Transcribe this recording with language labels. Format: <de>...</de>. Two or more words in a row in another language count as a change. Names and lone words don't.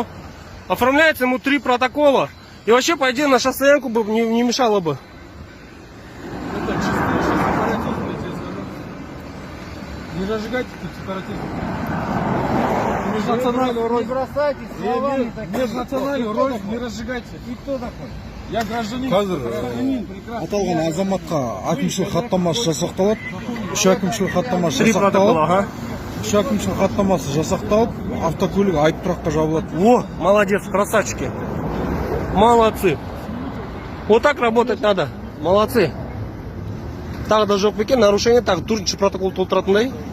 <ru>Оформляется ему 3 протокола. И вообще, по идее, наша стоянку бы не мешало бы. Это чисто сепаратизм, я тебе сказал. Не разжигайте тут сепаратизм. Межнациональную рознь. Не бросайте словами такими. Межнациональную рознь не разжигайте. И кто такой? Я гражданин.</ru> <kk>Аталған азаматқа әкімшілік хаттамасы жасақталып, 3 әкімшілік хаттамасы</kk> <ru>3 протокола, ага.</ru> <kk>3 әкімшілік хаттамасы жасақталып, автокөлік айып тұраққа жабылады.</kk> <ru>О, молодец, красавчики. Молодцы. Вот так работать надо. Молодцы.</ru> <kk>Так да жоқ бекен, нарушение, так 4-ші протокол толтыратындай.</kk>